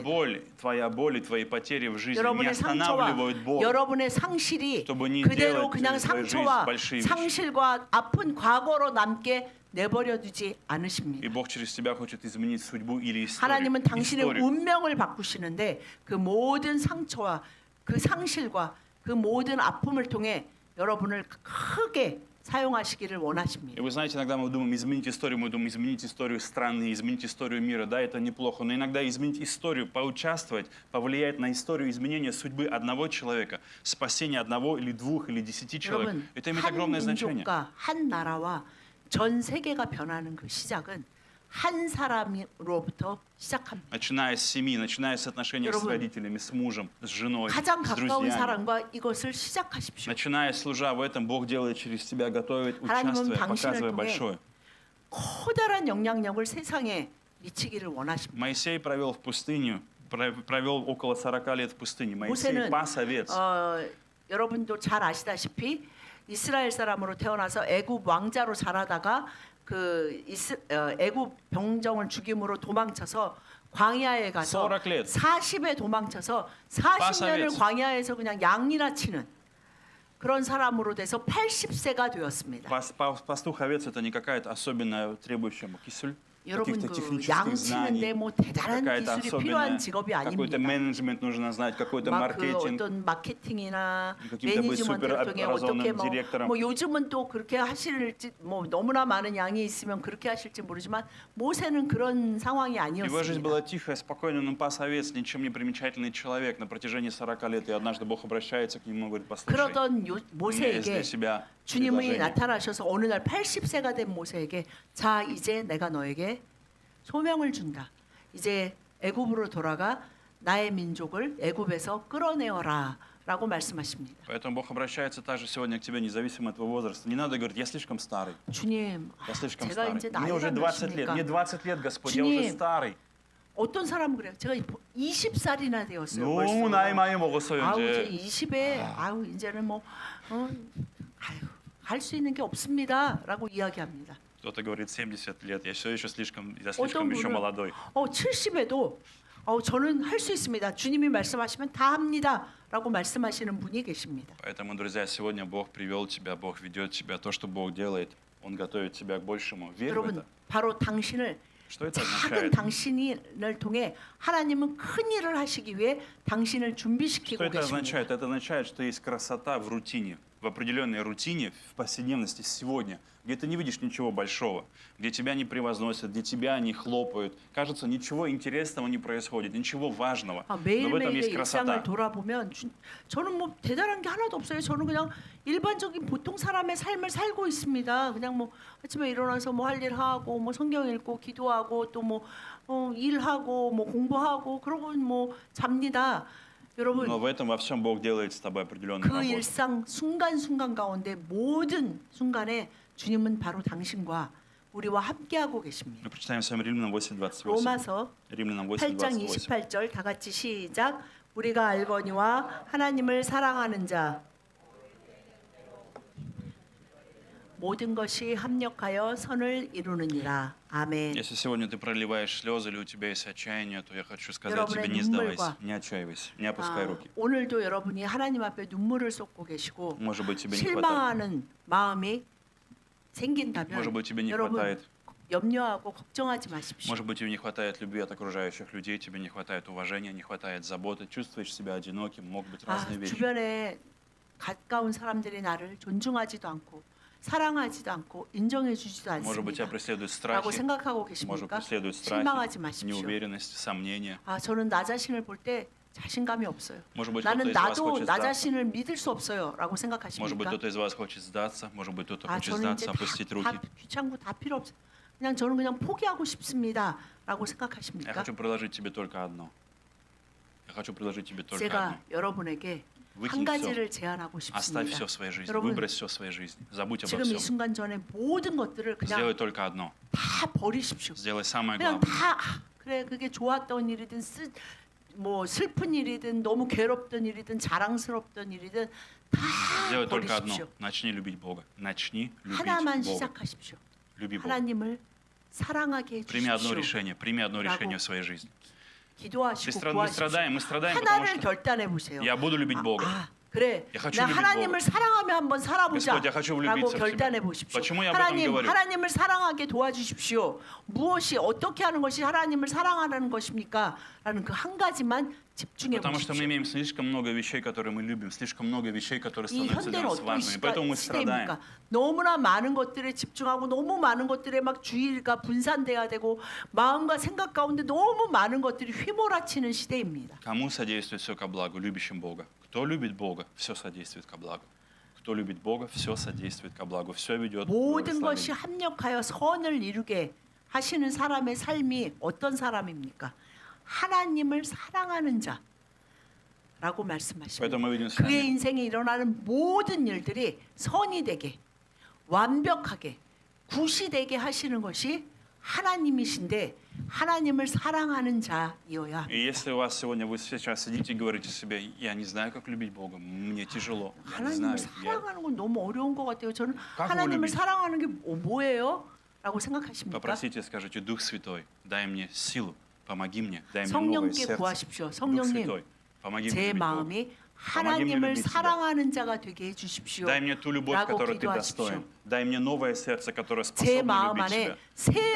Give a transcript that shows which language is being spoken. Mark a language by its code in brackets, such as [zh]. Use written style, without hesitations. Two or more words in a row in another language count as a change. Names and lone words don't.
[ru] Твоя боль и твои потери в жизни не [ko] 여러분의 상처와 [ru] останавливают Бога. [ko] 여러분의 상실이 [ru] чтобы не [ko] 그대로 [ru] делать [ko] 그냥 [ru] из своей [ko] 상처와 [ru] жизни большие вещи. [ko] 상실과 아픈 과거로 남게 내버려 두지 않으십니다. [ru] И Бог через тебя хочет изменить судьбу или [ko] 하나님은 당신의 [ru] историю. [ko] 운명을 바꾸시는데 그 모든 상처와 그 상실과 그 모든 아픔을 통해 여러분을 크게 사용하시기를 [ru] И [ko] 원하십니다. [ru] вы знаете, иногда мы думаем, изменить историю, мы думаем, изменить историю страны, изменить историю мира. Да, это неплохо, но иногда изменить историю, поучаствовать, повлиять на историю изменения судьбы одного человека, спасения одного или двух или 10 человек, [ko] 여러분, [ru] это имеет [ko] 한 [ru] огромное значение. [ko] 민족과 한 나라와 전 세계가 변하는 그 시작은 한 사람으로부터 시작합니다. [ru] Начиная с семьи, начиная с отношений с [ko] 여러분, [ru] родителями, с мужем, с женой, [ko] 가장 [ru] с [ko] 가까운 [ru] друзьями. [ko] 사람과 이것을 시작하십시오. [ru] Начиная служа в этом, Бог делает через тебя, готовит, [ko] 하나님은 [ru] участвуя, [ko] 당신을 [ru] показывая [ko] 통해 [ru] большое. [ko] 커다란 영향력을 세상에 미치기를 원하십니다. [ru] Моисей провел в пустыню, провел около 40 лет в пустыне. Моисей [ko] 모세는 [ru] пас овец. [ko] 여러분도 잘 아시다시피 이스라엘 사람으로 태어나서 애굽 왕자로 자라다가 애굽 병정을 죽임으로 도망쳐서 광야에 가서 [ru] 40 лет. [ko] 40에 도망쳐서 40년을 [ru] Пас [ko] 광야에서 그냥 양이나 치는 그런 사람으로 돼서 80세가 되었습니다. [ru] Пастух овец это не какая-то особенная требующая кисуль, [ko] 여러분 [ru] каких-то [ko] 그 [ru] технических [ko] 양 [ru] знаний, [ko] 치는데 뭐 대단한 [ru] какая-то [ko] 기술이 필요한 [ru] особенная, [ko] 직업이 [ru] какой-то [ko] 아닙니다. [ru] менеджмент нужно знать, какой-то [ko] 막 그 [ru] маркетинг. [ko] 어떤 마케팅이나 [ru] каким-то быть [ko] 매니지먼트를 통해 어떻게 [ru] суперобразованным директором. [ko] 뭐 요즘은 또 그렇게 하실지 뭐 너무나 많은 양이 있으면 그렇게 하실지 모르지만 모세는 그런 상황이 [ru] Его жизнь [ko] 아니었습니다. [ru] была тихая, спокойная, он пас овец, ничем не примечательный человек на протяжении 40 лет. И однажды Бог обращается к нему и говорит, послушай, [ko] 그러던 [ru] у меня есть [ko] 모세에게 [ru] для себя [ko] 주님이 [ru] предложение. [ko] 나타나셔서 어느 날 80세가 된 모세에게 자 이제 내가 너에게 소명을 준다. 이제 애굽으로 돌아가 나의 민족을 애굽에서 끌어내어라라고 말씀하십니다. [ru] Поэтому Бог обращается также сегодня к тебе, независимо от твоего возраста. Не надо говорить, я слишком старый, [ko] 주님, [ru] я слишком [ko] 제가 [ru] старый. [ko] 이제 [ru] Мне [ko] 나이가 [ru] уже 20 лет, [ko] 몇입니까? [ru] мне 20 лет, Господь, я уже [ko] 주님, [ru] старый. [ko] 어떤 사람은 그래요. 제가 20살이나 되었어요. 너무 나이 많이 먹었어요, 아우 이제 이제. 20에 아우 이제는 뭐 할 수 있는 게 없습니다라고 이야기합니다. [ru] Кто-то говорит 70 лет, я все еще слишком, я [ko] 어떤 [ru] слишком еще [ko] 분은 [ru] молодой. [ko] 70에도 저는 할 수 있습니다. 주님이 말씀하시면 다 합니다라고 말씀하시는 분이 계십니다. [ru] Поэтому, друзья, сегодня Бог привел тебя, Бог ведет тебя. То, что Бог делает, Он готовит тебя к большему. Верь в [ko] 여러분 [ru] это. [ko] 바로 당신을 [ru] Что это [ko] 작은 [ru] означает? [ko] 당신을 통해 하나님은 큰 일을 하시기 위해 당신을 [ru] Что [ko] 준비시키고 [ru] это [ko] 계십니다. [ru] означает? Это означает, что есть красота в рутине, в определенной рутине, в повседневности сегодня, где ты не видишь ничего большого, где тебя не превозносят, где тебя не хлопают. Кажется, ничего интересного не происходит, ничего важного. Но в этом [ko] 매일매일의 [ru] есть [ko] 일상을 [ru] красота. [ko] 돌아보면 저는 뭐 대단한 게 하나도 없어요. 저는 그냥 일반적인 보통 사람의 삶을 살고 있습니다. 그냥 뭐 아침에 일어나서 뭐 할 일 하고 뭐 성경 읽고 기도하고 또 뭐 일하고 뭐 공부하고 그러고 뭐 잡니다. 여러분 [ru] Но в этом во всем Бог делает с тобой определенную [ko] 그 [ru] работу. [ko] 일상 순간순간 가운데 모든 순간에 주님은 바로 당신과 우리와 함께하고 계십니다. [ru] Мы прочитаем с вами Римлянам 8:28. [ko] 로마서 [ru] Римлянам [ko] 8장 [ru] 8:28. [ko] 28절 다 같이 시작. 우리가 알거니와 하나님을 사랑하는 자 모든 것이 합력하여 선을 이루느니라. 아멘. [ru] Если сегодня ты проливаешь слезы или у тебя есть отчаяние, то я хочу сказать [ko] 여러분의 [ru] тебе, не сдавайся, [ko] 눈물과, [ru] не отчаивайся, не опускай руки. [ko] 오늘도 여러분이 하나님 앞에 눈물을 쏟고 계시고 [ru] Может быть, тебе не хватает. [ko] 실망하는 마음이 [ru] Может [ko] 생긴다면 [ru] быть, тебе не [ko] 여러분 [ru] хватает. [ko] 염려하고 걱정하지 마십시오. [ru] Может быть, тебе не хватает любви от окружающих людей, тебе не хватает уважения, не хватает заботы, чувствуешь себя одиноким, могут быть разные вещи. [ko] 주변에 가까운 사람들이 나를 존중하지도 않고 사랑하지도 않고 인정해주지도 [ru] Может быть, тебя [ko] 않습니다. [ru] преследуют [ko] 라고 [ru] страхи, [ko] 생각하고 [ru] может, [ko] 계십니까? [ru] преследуют страхи, [ko] 실망하지 마십시오. [ru] неуверенность, сомнения. [ko] 저는 나 자신을 볼 때 자신감이 없어요. [ru] Может быть, кто-то [ko] 나는 [ru] из вас [ko] 나도 [ru] хочет [ko] 나 [ru] сдаться. [ko] 자신을 믿을 수 없어요. 라고 [ru] Может быть, [ko] 생각하십니까? [ru] кто-то из вас хочет сдаться, может быть, кто-то хочет [ko] 저는 이제 [ru] сдаться, опустить руки. [ko] 다 귀찮고 다 필요 없어. 그냥 저는 그냥 포기하고 싶습니다. 라고 [ru] Я [ko] 생각하십니까? [ru] хочу предложить тебе только одно. Я хочу предложить тебе только [ko] 제가 [ru] одно. [ko] 여러분에게 한 [ru] Выкинь все, [ko] 가지를 제안하고 [ru] оставь [ko] 싶습니다. [ru] все в своей жизни, [ko] 여러분, [ru] выбрось все в своей жизни, забудь обо [ko] 지금 이 [ru] всем. [ko] 순간 전에 모든 것들을 [ru] Сделай [ko] 그냥 [ru] только одно. [ko] 다 버리십시오. [ru] Сделай самое [ko] 그냥 [ru] главное. [ko] 다 그래 그게 좋았던 일이든 뭐 슬픈 일이든 너무 괴롭던 일이든 자랑스럽던 일이든 다 [ru] Сделай только одно. [ko] 버리십시오. [ru] Начни любить Бога. Начни любить [ko] 하나만 [ru] Бога. [ko] 시작하십시오. [ru] Люби Бога. [ko] 하나님을 사랑하게 [ru] Прими одно [ko] 해주십시오. [ru] решение. Прими одно решение в своей жизни. [ko] 기도하시고 [ru] Мы [ko] 구하십시오. [ru] страдаем, мы страдаем, потому [ko] 하나를 [ru] что [ko] 결단해 보세요. [ru] я буду любить Бога. [ko] 그래. [ru] Я хочу [ko] 나 [ru] любить [ko] 하나님을 [ru] Бога. [ko] 사랑하며 한번 살아보자. [ru] Господь, я хочу [ko] 라고 [ru] влюбиться в [ko] 결단해 [ru] Тебя. [ko] 보십시오. [ru] Почему я об этом говорю? [ko] 하나님을 사랑하게 도와주십시오. 무엇이 어떻게 하는 것이 하나님을 사랑하는 것입니까? 라는 그 한 가지만 집중해 [ru] Потому что мы [ko] 보십시오. [ru] имеем слишком много вещей, которые мы любим, слишком много вещей, которые [ko] 이 [ru] становятся для [ko] 현대는 [ru] нас [ko] 어떤 [ru] важными. Поэтому мы страдаем. [ko] 시대입니까? 너무나 많은 것들에 집중하고 너무 많은 것들에 막 주의가 분산돼야 되고 마음과 생각 가운데 너무 많은 것들이 휘몰아치는 시대입니다. [ru] Кому содействует все ко благу? Любящим Бога. Кто любит Бога, все содействует ко благу. Кто любит Бога, все содействует ко благу. Все ведет к [ko] 모든 것이 [ru] благословению. [ko] 합력하여 선을 이루게 하시는 사람의 삶이 어떤 사람입니까? 하나님을 사랑하는 자라고 말씀하십니다. [ru] Поэтому мы видим с [ko] 그의 [ru] вами, [ko] 인생에 일어나는 모든 일들이 선이 되게 완벽하게 굿이 되게 하시는 것이 하나님이신데 하나님을 사랑하는 자이어야 [ru] и если у вас сегодня вы сейчас сидите и говорите себе, я не знаю, как любить Бога, мне тяжело, я не знаю, [ko] 하나님을 사랑하는 건 너무 어려운 것 같아요. 저는 [ru] как его [ko] 하나님을 [ru] любить? [ko] 사랑하는 게 뭐예요? 라고 생각하십니까? [ru] Попросите, скажите, Дух Святой, дай мне силу, помоги мне, дай мне новое [ko] 성령께 [ru] сердце. [ko] 구하십시오. [ru] Дух [ko] 성령님, [ru] Святой, помоги мне [ko] 제 [ru] любить Бога. [ko] 마음이 하나님을 [ru] любить тебя. [ko] 사랑하는 자가 되게 해주십시오. [ru] Дай мне ту любовь, [ko] 라고 [ru] которой ты [ko] 기도하십시오. [ru] достоин. Дай мне новое сердце, которое [ko] 제 [ru] способно [ko] 마음 [ru] любить [ko] 안에 [ru] тебя, [ko] 새 [ru] которое